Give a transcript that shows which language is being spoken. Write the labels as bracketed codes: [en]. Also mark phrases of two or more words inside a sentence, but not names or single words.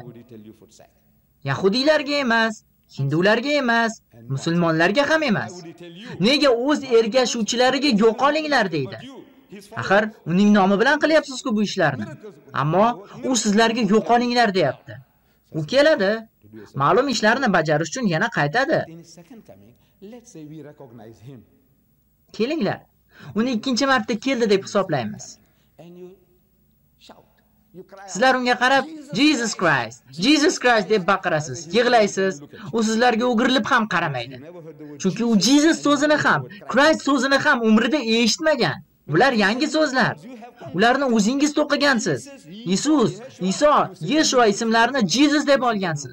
[uz] Yahudiylarga emas, hindularga emas, musulmonlarga ham emas. Nega o'z ergashuvchilariga yo'qolinglar deydi? Axir uning nomi bilan qilyapsiz-ku bu ishlarni. Ammo u sizlarga yo'qolinglar deyapti. U keladi, ma'lum ishlarni bajarish uchun yana qaytadi. [en] Let's say we recognize him. [uz] Kelinglar, uni ikkinchi marta keldi deb hisoblaymiz. [en] And you shout. You cry out. [uz] Sizlar unga qarab, Jesus Christ, Jesus Christ deb baqirasiz, yig'laysiz. U sizlarga o'girilib ham qaramaydi. Chunki u Jesus so'zini ham, Christ so'zini ham umrida eshitmagan. Bular yangi so'zlar. Ularni o'zingiz to'qigansiz. Isus, Iso, Yeshua ismlarini Jesus deb olgansiz.